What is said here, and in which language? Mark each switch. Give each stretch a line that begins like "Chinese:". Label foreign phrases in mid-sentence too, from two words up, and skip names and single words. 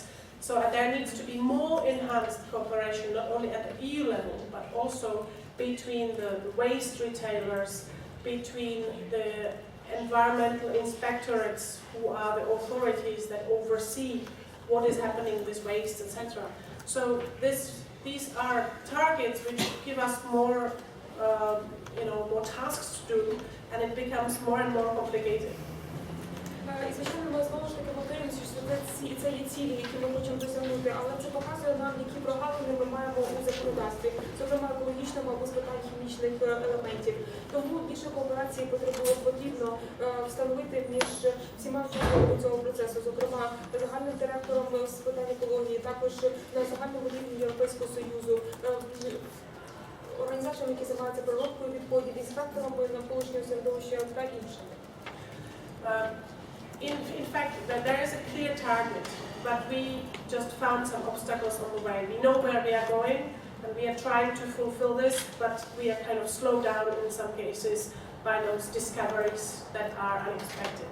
English: So there needs to be more enhanced cooperation, not only at the EU level, but also between the waste retailers, between the environmental inspectorates, who are the authorities that oversee what is happening with waste, etc. So these are targets which give us more more tasks to do, and it becomes more and more complicated.
Ukrainian: І, звичайно, ми знову ж таки повторюємося, що це є цілі, які ми хочемо досягнути, але це показує нам, які прогалини ми маємо у законодавстві, зокрема екологічному або з питань хімічних елементів. Тому більше кооперації потрібно встановити між всіма учасниками цього процесу, зокрема загальним директором з питань екології, також на загальному рівні Європейського Союзу, організаціями, які займаються переробкою відходів, інспекторами навколишнього середовища та іншими.
English: In fact, there is a clear target, but we just found some obstacles on the way. We know where we are going, and we are trying to fulfill this, but we are kind of slowed down in some cases by those discoveries that are unexpected.